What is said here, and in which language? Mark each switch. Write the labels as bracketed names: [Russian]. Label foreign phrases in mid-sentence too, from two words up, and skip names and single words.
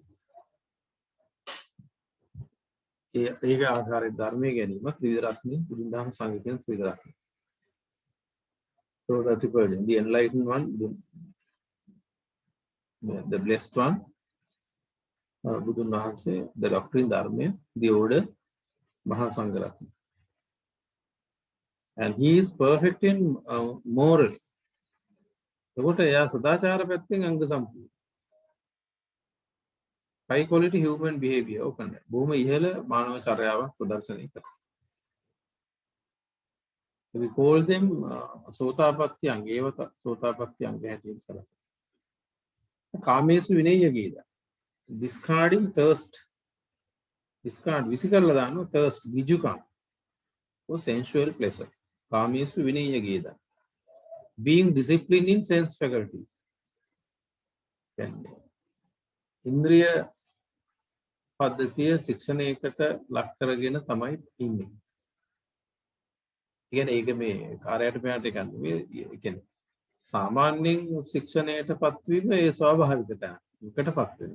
[Sinhala] ඒක ආකාරයෙන් ධර්මයේ ගැනීම ත්‍රිවිධ රත්නය බුදුන් දහම සංඝ කියන ත්‍රිවිධ රත්නය. [English] So the triple J, the enlightened one, the blessed one, [Sinhala] බුදුන් වහන්සේ, [English] the doctrine ධර්මය, the order [Sinhala] මහා සංඝ රත්නය. [English] And he is perfect in morally. [Sinhala] එතකොට එයා සදාචාර පැත්තෙන් අංග සම්පූර්ණ. [English] High quality human behavior ඔකනේ. [Sinhala] බොහොම ඉහළ මානව චර්යාවක් ප්‍රදර්ශනය කරනවා. [English] We call them [Sinhala] සෝතාපට්ටි අංග. ඒව සෝතාපට්ටි අංග හැටියට සලකනවා. [Pali] කාමේසු විනේය ගීත. [English] Discarding thirst. Discard [Sinhala] විසිකරලා දානවා [English] thirst ගිජුකම් for sensual pleasure. [Pali] කාමේසු විනේය ගීත. [English] Being disciplined in sense faculties. [Sinhala] ඉන්ද්‍රිය පද්ධතිය ශික්ෂණයකට ලක් කරගෙන තමයි ඉන්නේ. කියන්නේ ඒක මේ කාර්යයට මෙයාට එකක් නෙවෙයි. ඒ කියන්නේ සාමාන්‍යයෙන් ශික්ෂණයටපත් වීම ඒ ස්වාභාවික තැනකටපත් වෙනවා.